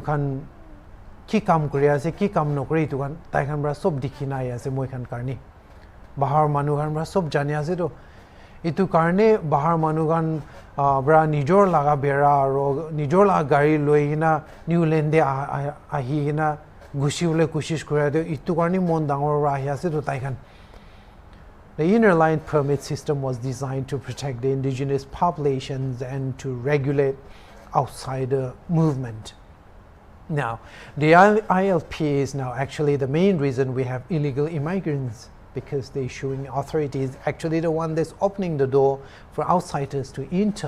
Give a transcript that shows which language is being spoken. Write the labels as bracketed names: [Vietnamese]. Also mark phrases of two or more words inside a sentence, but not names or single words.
[Naga Pidgin] khan ki kam kori ase ki kam nokore itu kan tai khan bra sob dikhina ase moi khan karni bahar manu khan bra sob jani ase to itu karne bahar manu khan bra nijor laga bera aro nijor laga gari loi hina Niuland de ahi hina gushibole kushish kore de itu karne mon dangor ra hi ase to tai khan. [English] The inner line permit system was designed to protect the indigenous populations and to regulate outsider movement. Now, the ILP is now actually the main reason we have illegal immigrants, because the issuing authority is actually the one that's opening the door for outsiders to enter.